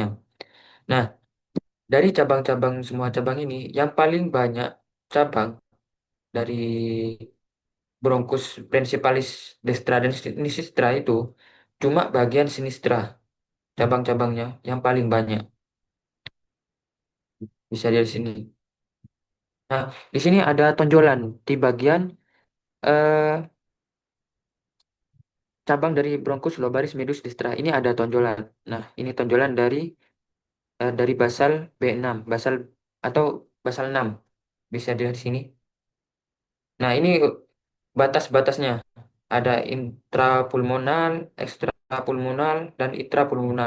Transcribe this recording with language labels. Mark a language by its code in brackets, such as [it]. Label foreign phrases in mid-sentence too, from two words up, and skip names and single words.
[id] Nah, dari cabang-cabang semua cabang ini, yang paling banyak cabang dari [la] bronchus principalis dextra [id] dan sinistra itu cuma bagian sinistra, cabang-cabangnya yang paling banyak. Bisa dari sini. Nah, di sini ada tonjolan di bagian eh, cabang dari [la] bronchus lobaris medus dextra. [id] Ini ada tonjolan. Nah, ini tonjolan dari basal B6, basal atau basal 6. Bisa dilihat di sini. Nah, ini batas-batasnya. Ada intrapulmonal, ekstrapulmonal, dan intrapulmonal.